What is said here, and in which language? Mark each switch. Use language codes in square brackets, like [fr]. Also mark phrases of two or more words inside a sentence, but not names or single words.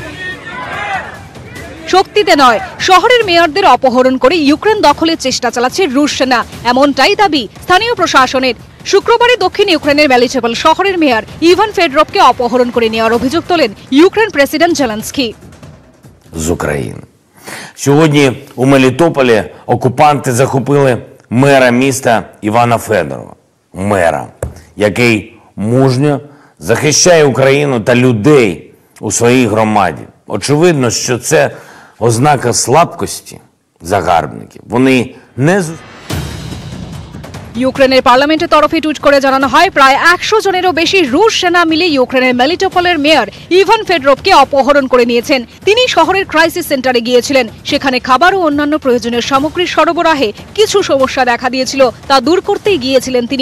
[bn] শক্তিতে নয়, শহরের মেয়রদের অপহরণ করে ইউক্রেন দখলের চেষ্টা চালাচ্ছে রুশ সেনা, এমনটাই দাবি স্থানীয় প্রশাসনের। শুক্রবারই দক্ষিণ ইউক্রেনের মেলিটোপল শহরের মেয়র ইভান ফেডরভকে অপহরণ করে নেওয়ার অভিযোগ তোলেন ইউক্রেন প্রেসিডেন্ট জেলেনস্কি। [uk] З України. Сьогодні у Мелітополі окупанти захопили мера міста Івана Федорова. Мера, який мужньо захищає Україну та людей у своїй громаді. Очевидно, що це ознака слабкості загарбників. Вони не [bn] ইউক্রেনের পার্লামেন্টের তরফে টুইট করে জানানো হয়, প্রায় 100 জনেরও বেশি রুশ সেনা মিলে ইউক্রেনের মেলিটোপলের মেয়র ইভান ফেডরভকে অপহরণ করে নিয়েছেন। তিনি শহরের ক্রাইসিস সেন্টারে গিয়েছিলেন। সেখানে খাবার ও অন্যান্য প্রয়োজনীয় সামগ্রী সরবরাহে কিছু সমস্যা দেখা দিয়েছিল, তা দূর করতেই গিয়েছিলেন তিনি।